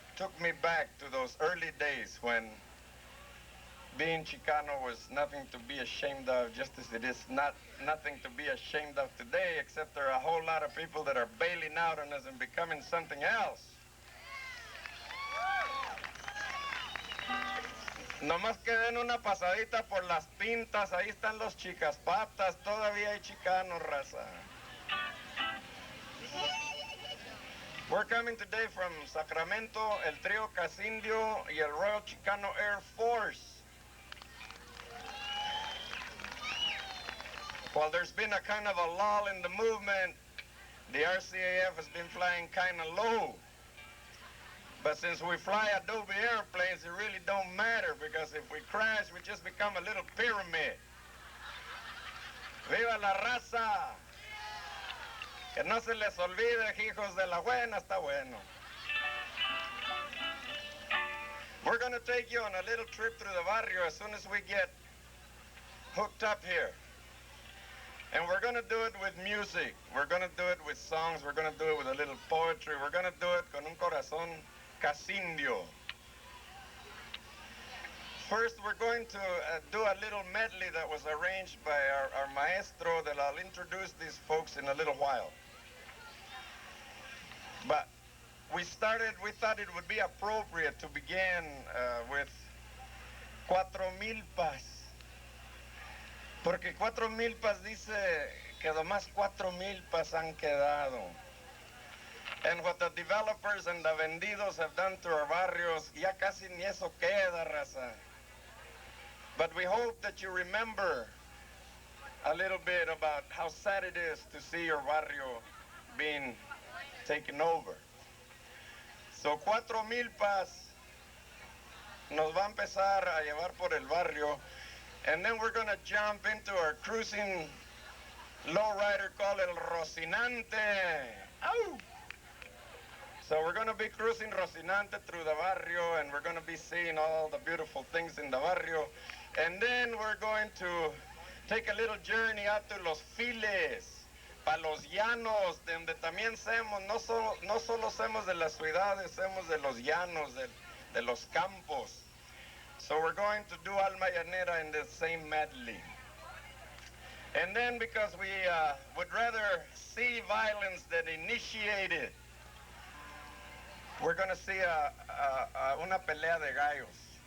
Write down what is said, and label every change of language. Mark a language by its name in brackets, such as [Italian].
[English] took me back to those early days when being Chicano was nothing to be ashamed of, just as it is nothing to be ashamed of today, except there are a whole lot of people that are bailing out on us and becoming something else. [Spanish] Nomás que den una pasadita por las pintas, ahí están los chicas patas, todavía hay chicanos, raza. [English] We're coming today from Sacramento, el Trío Casindio y el Royal Chicano Air Force. While there's been a kind of a lull in the movement, the RCAF has been flying kind of low. But since we fly Adobe airplanes, it really don't matter, because if we crash, we just become a little pyramid. [Spanish] ¡Viva la raza! Que no se les olvide, hijos de la buena, está bueno. [English] We're going to take you on a little trip through the barrio as soon as we get hooked up here. And we're going to do it with music. We're going to do it with songs. We're going to do it with a little poetry. We're going to do it [Spanish] con un corazón casindio. [English] First, we're going to do a little medley that was arranged by our maestro that I'll introduce these folks in a little while. But we thought it would be appropriate to begin with Cuatro Milpas. [Spanish] Porque Cuatro Milpas dice que nomás 4 milpas han quedado. [English] And what the developers and the vendidos have done to our barrios, [Spanish] ya casi ni eso queda, [English] raza. But we hope that you remember a little bit about how sad it is to see your barrio being taken over. So Cuatro Milpas [Spanish] nos va a empezar a llevar por el barrio, [English] and then we're going to jump into our cruising lowrider called El Rocinante. Ow! So we're going to be cruising Rocinante through the barrio, and we're going to be seeing all the beautiful things in the barrio. And then we're going to take a little journey out to [Spanish] Los Files, pa los llanos, de donde también somos, no solo somos de las ciudades, somos de los llanos, de los campos. [English] So we're going to do Alma Llanera in the same medley. And then, because we would rather see violence than initiate it, we're going to see [Spanish] una pelea de gallos.